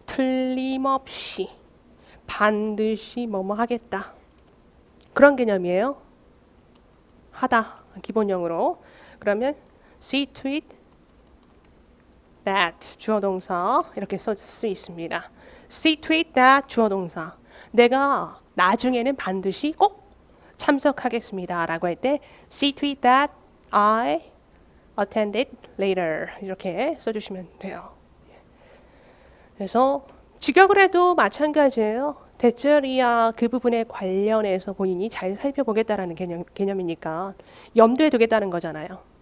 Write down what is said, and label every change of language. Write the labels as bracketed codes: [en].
[ko] 틀림없이 반드시 뭐뭐 하겠다. 그런 개념이에요. 하다 기본형으로. 그러면 [en] see to it that [ko] 주어 동사 이렇게 쓸 수 있습니다. [en] see to it that [ko] 주어 동사. 내가 나중에는 반드시 꼭 참석하겠습니다 라고 할 때 [en] see to it that I attend it later [ko] 이렇게 써주시면 돼요. 그래서 직역을 해도 마찬가지예요. 대절이야 그 부분에 관련해서 본인이 잘 살펴보겠다라는 개념이니까 염두에 두겠다는 거잖아요.